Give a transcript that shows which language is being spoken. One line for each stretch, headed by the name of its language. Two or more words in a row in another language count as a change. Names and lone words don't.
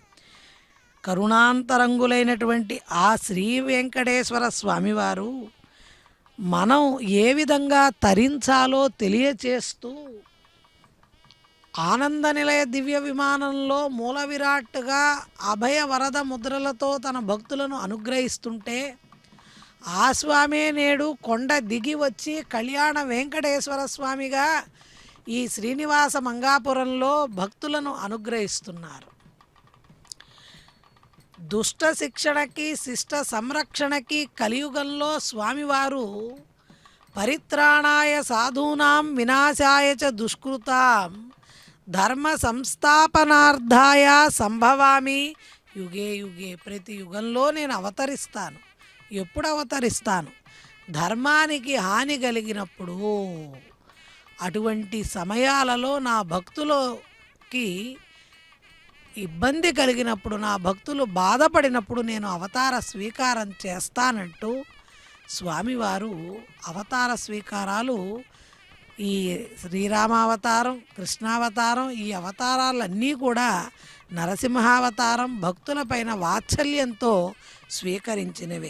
Telugu: కరుణాంతరంగులైనటువంటి ఆ శ్రీ వెంకటేశ్వర స్వామివారు మనం ఏ విధంగా తరించాలో తెలియచేస్తూ ఆనంద నిలయ దివ్య విమానంలో మూల విరాట్గా అభయ వరద ముద్రలతో తన భక్తులను అనుగ్రహిస్తుంటే ఆ స్వామే నేడు కొండ దిగి వచ్చి కళ్యాణ వెంకటేశ్వర స్వామిగా ఈ శ్రీనివాస మంగాపురంలో భక్తులను అనుగ్రహిస్తున్నారు. దుష్ట శిక్షణకి శిష్ట సంరక్షణకి కలియుగంలో స్వామివారు
Sanskrit: పరిత్రాణాయ సాధూనాం వినాశాయ చ దుష్కృతాం ధర్మ సంస్థాపనార్థాయ సంభవామి యుగే యుగే.
Telugu: ప్రతి యుగంలో నేను అవతరిస్తాను. ఎప్పుడు అవతరిస్తాను? ధర్మానికి హాని కలిగినప్పుడు. అటువంటి సమయాలలో నా భక్తులకి ఇబ్బంది కలిగినప్పుడు, నా భక్తులు బాధపడినప్పుడు నేను అవతార స్వీకారం చేస్తానంటూ స్వామివారు అవతార స్వీకారాలు, ఈ శ్రీరామావతారం, కృష్ణావతారం, ఈ అవతారాలన్నీ కూడా నరసింహావతారం భక్తులపైన వాత్సల్యంతో స్వీకరించినవే.